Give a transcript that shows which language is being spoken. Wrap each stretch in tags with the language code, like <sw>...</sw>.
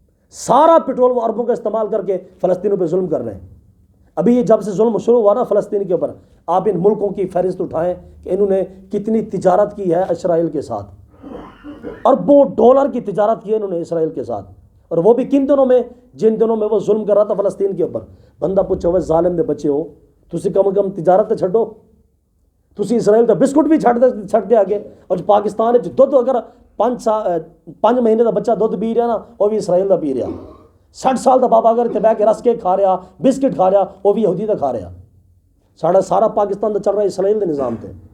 <ur>سارا پٹرول وہ عربوں کا استعمال کر کے فلسطینوں پہ ظلم کر رہے ہیں. ابھی یہ جب سے ظلم شروع ہوا نا فلسطین کے اوپر, آپ ان ملکوں کی فہرست اٹھائیں کہ انہوں نے کتنی تجارت کی ہے اسرائیل کے ساتھ. اربوں ڈالر کی تجارت کی ہے انہوں نے اسرائیل کے ساتھ, اور وہ بھی کن دنوں میں, جن دنوں میں وہ ظلم کر رہا تھا فلسطین کے اوپر.</ur> <pa>بندہ پوچھے ہوئے ظالم دے بچے ہو, تسی کم کم تجارت تے چھڈو, تسی اسرائیل دا بسکٹ بھی چھڈ دے آگے. اور جو پاکستان ہے دودھ اگر 5 مہینے دا بچہ دودھ پی رہا نا وہ بھی اسرائیل دا پی رہا. 60 سال دا بابا اگر اتنے بہ کے رس کے کھا رہا, بسکٹ کھا رہا, وہ بھی یہودی دا کھا رہا. سارا پاکستان دا چل رہا ہے اسرائیل دے نظام تے.</pa>